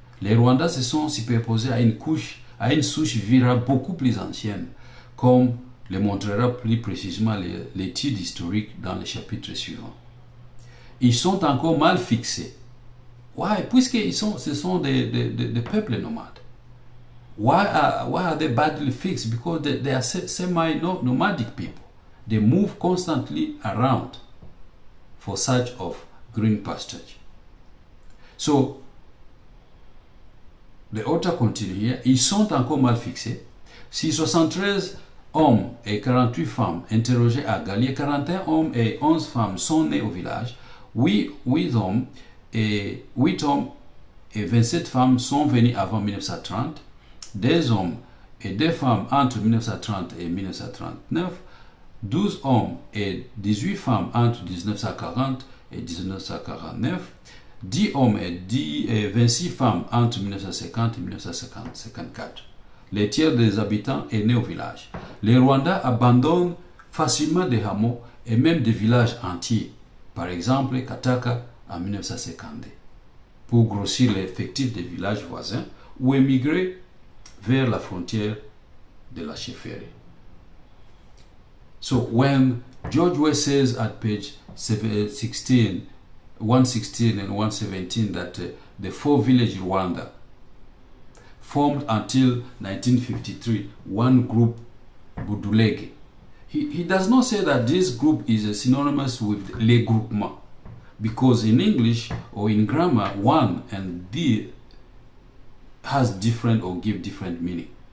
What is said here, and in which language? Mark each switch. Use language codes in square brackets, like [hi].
[fr] Les Rwandais se sont superposés à une souche vira beaucoup plus ancienne, comme le montrera plus précisément l'étude historique dans le chapitre suivant. Ils sont encore mal fixés. [en] Why? [fr] Puisque ce sont des peuples nomades. [en] Why are they badly fixed? Because they are semi-nomadic people. They move constantly around for search of green pasturage. So, the author continue here. [fr] Ils sont encore mal fixés. Si 73 hommes et 48 femmes interrogés à Gali, 41 hommes et 11 femmes sont nés au village, 8 hommes et 27 femmes sont venus avant 1930, 2 hommes et 2 femmes entre 1930 et 1939, 12 hommes et 18 femmes entre 1940 et 1949, 10 hommes et 26 femmes entre 1950 et 1954. Les tiers des habitants est né au village. Les Rwandais abandonnent facilement des hameaux et même des villages entiers. Par exemple, Kataka en 1952, pour grossir l'effectif des villages voisins ou émigrer vers la frontière de la chefferie. [en] So when George West says at page 116 and 117 that the 4 village Rwanda formed until 1953 one group, Budulege, he does not say that this group is synonymous with les groupements, because in English or in grammar, one and the has different or give different meaning.